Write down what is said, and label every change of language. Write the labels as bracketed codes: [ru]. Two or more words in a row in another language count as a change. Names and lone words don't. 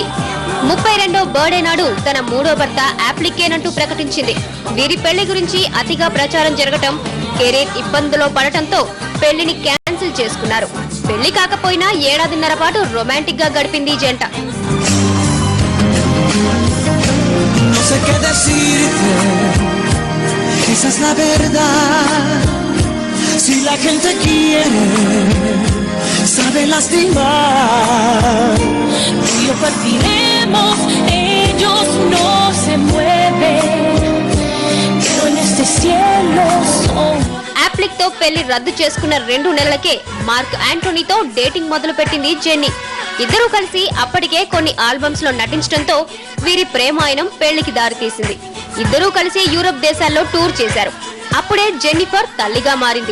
[te] 32వ బర్త్డే నాడు తన 3వ భర్త అఫ్లికేనంటూ ప్రకటించింది. వీరి పెళ్లి గురించి అతిగా ప్రచారం జరగటం, కెరీర్ ఇబ్బందులో పడటంతో పెళ్లిని క్యాన్సిల్ చేసుకున్నారు. పెళ్లి కాకపోయినా ఏడాదిన్నర పాటు రొమాంటిక్ గా గడిపింది ఈ జంట. [es] Si la gente quiere, sabe lastimar. Tú y yo partiremos, ellos no se mueven, pero en este cielo son. [te] అఫ్లిక్ తో పెళ్లి రద్దు చేసుకున్న 2 నెలలకే మార్క్ యాంటోనీతో డేటింగ్ మొదలు పెట్టింది జెన్నీ. ఇద్దరూ కలిసి అప్పటికే కొన్ని ఆల్బమ్స్ లో నటించడంతో వీరి ప్రేమాయణం పెళ్లికి దారితీసింది. ఇద్దరూ కలిసి యూరప్ దేశాల్లో టూర్ చేశారు. అప్పుడే జెన్నిఫర్ తల్లిగా మారింది.